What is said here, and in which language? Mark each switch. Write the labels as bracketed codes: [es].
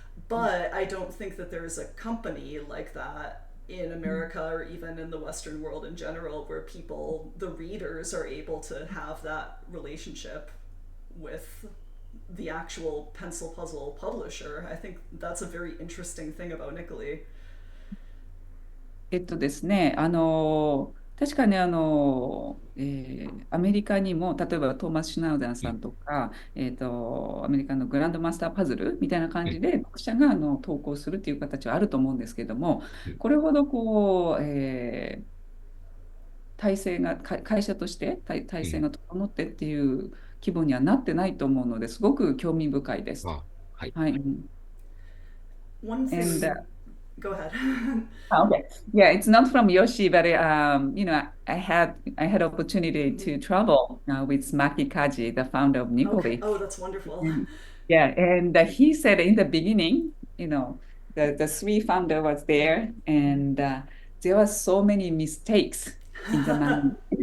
[en] But I don't think that there's a company like that in America or even in the Western world in general where people, the readers, are able to have that relationship with the actual pencil puzzle publisher. I think that's a very interesting thing about Nikoli. [ja] ですね、確かにアメリカにも、例えばトーマス・シュナウダンさんとか、アメリカのグランドマスターパズルみたいな感じで、読者が投稿するっていう形はあると思うんですけども、これほど体制が、会社として体制が整ってっていう規模にはなってないと思うのですごく興味深いです。はい。 [en] One And thing, go ahead. okay, yeah, it's not from Yoshi, but I had opportunity to travel with Maki Kaji, the founder of Okay, Nikoli. oh, that's wonderful. Yeah, and he said in the beginning, the three founder was there, and there were so many mistakes in the manual.